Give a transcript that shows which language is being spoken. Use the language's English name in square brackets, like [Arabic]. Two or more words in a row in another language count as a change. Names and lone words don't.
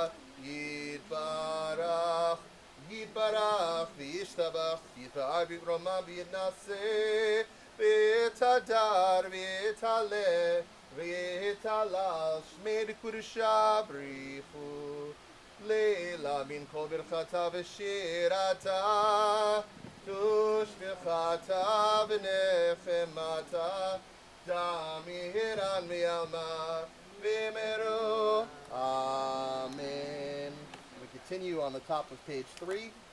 [Aramaic] יתברך וישתבח יתפאר ויתרומם ויתנשא ויתהדר ויתעלה ויתהלל שמה דקודשא בריך הוא לעלא מן כל ברכתא ושירתא תשבחתא ונחמתא דאמירן בעלמא ואמרו. Amen. [English] We continue on the top of page 3.